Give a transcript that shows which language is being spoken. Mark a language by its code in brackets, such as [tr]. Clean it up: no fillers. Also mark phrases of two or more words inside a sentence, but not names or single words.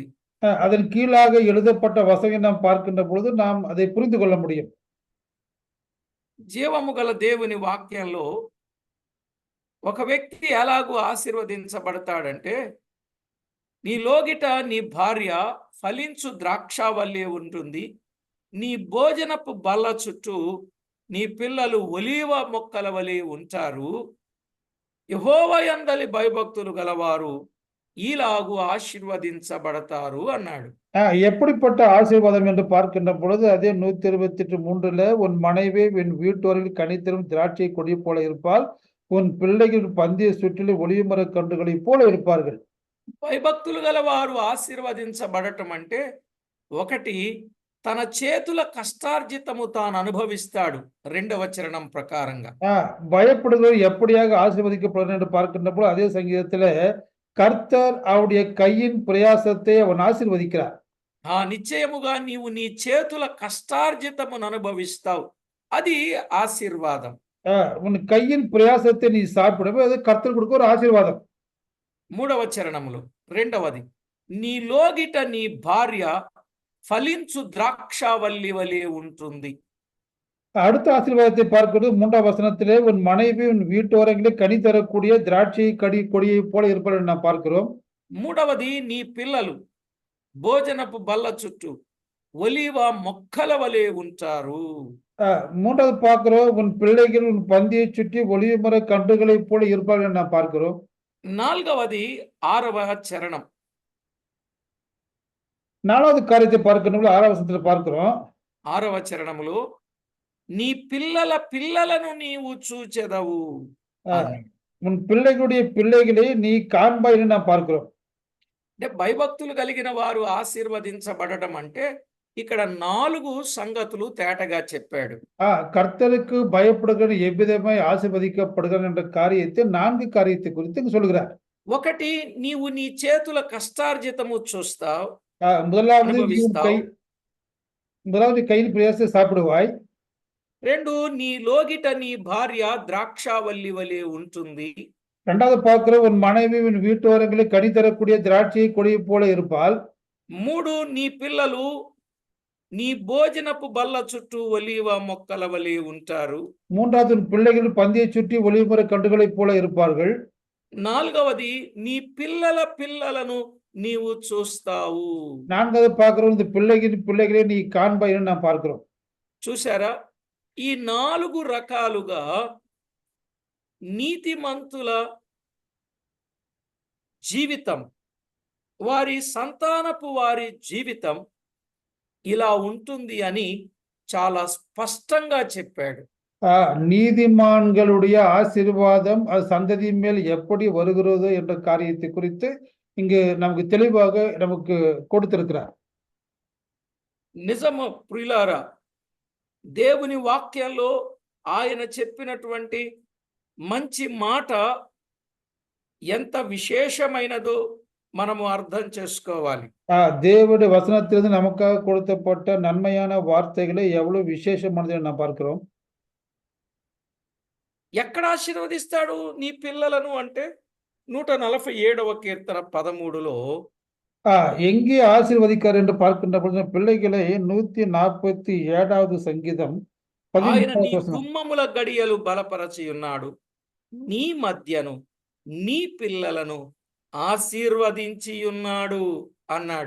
[ta] அதன் கீழாக எழுதப்பட்ட வசனம் நாம் பார்க்கின்ற பொழுது நாம் அதை புரிந்து கொள்ள முடியும். [te] జీవము గల దేవుని వాక్యంలో ఒక వ్యక్తి ఎలాగూ ఆశీర్వదించబడతాడంటే, నీ లోగిట నీ భార్య ఫలించు ద్రాక్షావల్లే ఉంటుంది, నీ భోజనపు బల్ల చుట్టూ నీ పిల్లలు ఒలీవ మొక్కల వలె ఉంటారు, యెహోవా యందలి భయభక్తులు గలవారు ఈలాగు ఆశీర్వదించబడతారు అన్నాడు. [ta] எப்படிப்பட்ட ஆசீர்வாதம் என்று பார்க்கின்ற பொழுது அதே 128 3ல, உன் மனைவி உன் வீட்டோரில் கனித்தரும் திராட்சை கொடி போல இருப்பால், உன் பிள்ளைகள் பந்திய சுற்றிலும் ஒளிமர கன்றுகளை போல இருப்பார்கள். [te] భయభక్తులు గల వారు ఆశీర్వదించబడటం అంటే, ఒకటి తన చేతుల కష్టార్జితము తాను అనుభవిస్తాడు 2వ చరణం ప్రకారంగా. [ta] பயப்படுகிறவர் எப்படியாக ஆசீர்வதிக்கப்படுகிறார் என்று பார்க்கின்ற பொழுது அதே சங்கீதத்துல கர்த்தர் அவருடைய கையின் பிரயாசத்தை அவன் ஆசீர்வதிக்கிறார். [te] నిశ్చయముగా నీవు నీ చేతుల కష్టార్జితమును అనుభవిస్తావు, అది ఆశీర్వాదం. [ta] உன் கையின் பிரயாசத்தை நீ சாப்பிடும்போது அது கர்த்தர் கொடுக்க ஒரு ஆசீர்வாதம். [te] 3వ చరణములో రెండవది, నీ లోగిట నీ భార్య ఫలించు ద్రాక్షావల్లి వలె ఉంటుంది. [ta] அடுத்த ஆசீர்வாதத்தை பார்க்கிறது 3ஆம் வசனத்திலே, உன் மனைவி உன் வீட்டோரங்களே கனி தரக்கூடிய திராட்சை கொடியை போல இருப்பார் நாம் பார்க்கிறோம். [te] 3వది, నీ పిల్లలు భోజనపు బల్ల చుట్టూ ఒలీవ మొక్కల వలె ఉంటారు. [ta] 3வது பார்க்கிறோம், உன் பிள்ளைகள் உன் பந்தியை சுற்றி ஒளிமர கன்றுகளை போல இருப்பார்கள் நாம் பார்க்கிறோம். [te] 4వది 6వ చరణం. [ta] 4வது காரியத்தை பார்க்கணும் 6ஆம் வசனத்துல பார்க்கிறோம். [te] 6వ చరణములో, నీ పిల్లల పిల్లలను నీవు చూచెదవు. [ta] உன் பிள்ளைகளுடைய பிள்ளைகளை நீ காண்பாய் என்று நாம் பார்க்கிறோம். [te] అంటే భయభక్తులు కలిగిన వారు ఆశీర్వదించబడటం అంటే ఇక్కడ 4 సంగతులు తేటగా చెప్పాడు. [ta] கர்த்தருக்கு பயப்படுகிற எவ்விதமாய் ஆசீர்வதிக்கப்படுகிற என்ற காரியத்தை 4 காரியத்தை குறித்து இங்கு சொல்கிறார். [te] ఒకటి, నీవు నీ చేతుల కష్టార్జితము చూస్తావు, [ta] முதலாவது [te] అనుభవిస్తావు. [ta] முதலாவது கையில் பிரயாசத்தை சாப்பிடுவாய். [te] 2, నీ లోగిట నీ భార్య ద్రాక్షావల్లి వలె ఉంటుంది. [ta] இரண்டாவது பார்க்கிற உன் மனைவி உன் வீட்டோரங்களில் கனி தரக்கூடிய திராட்சை கொடியை போல இருப்பாள். [te] 3, నీ పిల్లలు నీ భోజనపు బల్ల చుట్టూ ఒలీవ మొక్కల వలె ఉంటారు. [ta] மூன்றாவது உன் பிள்ளைகள் பந்தியை சுற்றி ஒளிமர கண்டுகளைப் போல இருப்பார்கள். [te] 4వది, నీ పిల్లల పిల్లలను నీవు చూస్తావు. [ta] நான்காவது பார்க்கிறோம், இந்த பிள்ளைகளை நீ காண்பாய் என்று நாம் பார்க்கிறோம். [te] చూసారా, ఈ 4 రకాలుగా నీతిమంతుల జీవితం, వారి సంతానపు వారి జీవితం ఇలా ఉంటుంది అని చాలా స్పష్టంగా చెప్పాడు. [ta] நீதிமான்களுடைய ஆசீர்வாதம் அது சந்ததி மேல் எப்படி வருகிறதோ என்ற காரியத்தை குறித்து இங்கு நமக்கு தெளிவாக நமக்கு கொடுத்திருக்கிறார். [te] నిజము ప్రియులారా, దేవుని వాక్యంలో ఆయన చెప్పినటువంటి మంచి మాట ఎంత విశేషమైనదో మనము అర్థం చేసుకోవాలి. [ta] தேவனுடைய வசனத்திலிருந்து நமக்காக கொடுக்கப்பட்ட நன்மையான வார்த்தைகளை எவ்வளவு விசேஷமானது நாம் பார்க்கிறோம். [te] ఎక్కడ ఆశీర్వదిస్తాడు నీ పిల్లలను అంటే 147వ కీర్తన 13లో [ta] எங்கே ஆசீர்வதிக்கார் என்று பார்க்கின்ற பொழுது பிள்ளைகளை 147வது சங்கீதம் [te] ఆయన నీ [ta] 13வது வசனம். [te] గుమ్మముల గడియలు బలపరచి ఉన్నాడు, నీ మధ్యను నీ పిల్లలను ఆశీర్వదించి ఉన్నాడు అన్నాడు.